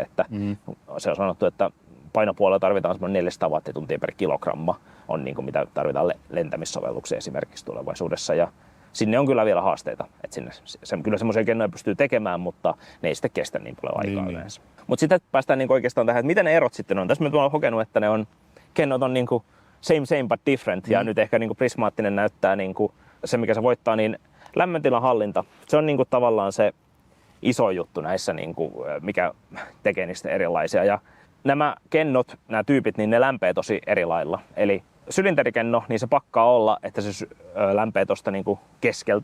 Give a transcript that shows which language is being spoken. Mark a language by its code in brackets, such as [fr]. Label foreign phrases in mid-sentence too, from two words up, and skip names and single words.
[fi] Että se on sanottu, että painopuolella tarvitaan semmoinen 400 wattituntia per kilogramma, on niin kuin mitä tarvitaan lentämissovelluksia esimerkiksi tulevaisuudessa. Ja sinne on kyllä vielä haasteita. Että kyllä semmoisia kennoja pystyy tekemään, mutta ne ei sitten kestä niin paljon aikaa yleensä. Mutta sitten päästään niin oikeastaan tähän, että mitä ne erot sitten on. Tässä mä olen hokenut, että kennot on niin kuin [en] same but different. [fi] Ja nyt ehkä niin kuin prismaattinen näyttää niin kuin se, mikä se voittaa, niin lämmöntilan hallinta. Se on niin kuin tavallaan se iso juttu näissä, niin kuin, mikä tekee niistä erilaisia. Ja nämä kennot, nämä tyypit, niin ne lämpee tosi eri lailla. Eli sylinterikenno, niin se pakkaa olla, että se lämpee tuosta niin kuin keskeltä.